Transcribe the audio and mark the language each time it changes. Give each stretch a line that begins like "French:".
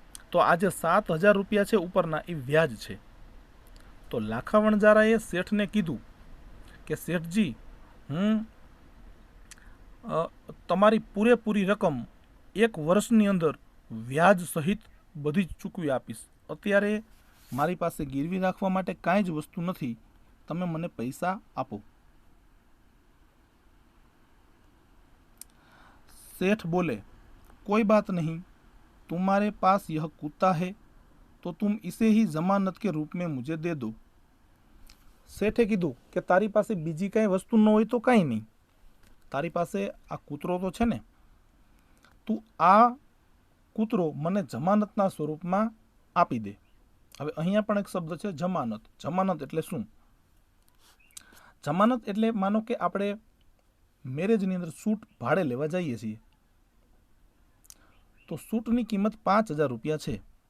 Gujarati: તો આ જે 7,000 રૂપિયા છે ઉપરના એ વ્યાજ છે. તો લાખા વણજારાએ શેઠને કીધું કે શેઠજી હું તમારી પૂરેપૂરી રકમ 1 વર્ષની અંદર વ્યાજ સહિત બધી જ ચૂકવી આપીશ. અત્યારે મારી પાસે ગીરવી રાખવા માટે કાંઈ જ વસ્તુ નથી, તમે મને પૈસા આપો.
Hindi: सेठ बोले कोई बात नहीं, तुम्हारे पास यह कुत्ता है तो तुम इसे ही जमानत के रूप में मुझे दे दो.
Gujarati: શેઠે કીધું કે તારી પાસે બીજી કાંઈ વસ્તુ ન હોય તો કાંઈ નહીં, તારી પાસે આ કૂતરો તો છે ને, તું આ કૂતરો મને જમાનતના સ્વરૂપમાં આપી દે. હવે અહીંયા પણ એક શબ્દ છે જમાનત. જમાનત એટલે શું? જમાનત એટલે માનો કે આપણે મેરેજની અંદર સૂટ ભાડે લેવા જઈએ છીએ, તો સૂટની કિંમત 5,000 રૂપિયા છે.